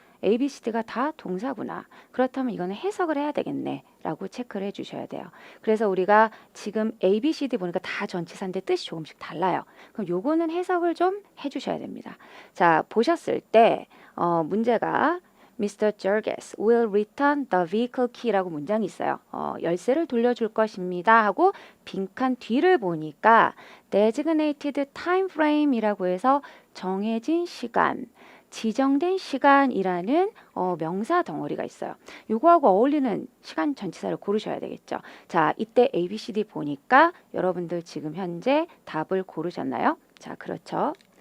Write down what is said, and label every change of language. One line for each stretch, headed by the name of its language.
Korean: ABCD가 다 동사구나. 그렇다면 이거는 해석을 해야 되겠네 라고 체크를 해주셔야 돼요. 그래서 우리가 지금 ABCD 보니까 다 전치사인데 뜻이 조금씩 달라요. 그럼 요거는 해석을 좀 해주셔야 됩니다. 자, 보셨을 때 문제가 Mr.
English: Jurges will return the vehicle key라고
Korean: 문장이 있어요. 열쇠를 돌려줄 것입니다 하고 빈칸 뒤를 보니까
English: designated time frame
Korean: 이라고 해서 정해진 시간, 지정된 시간이라는 명사 덩어리가 있어요. 요거하고 어울리는 시간 전치사를 고르셔야 되겠죠. 자, 이때 ABCD 보니까 여러분들 지금 현재 답을 고르셨나요? 자, 그렇죠.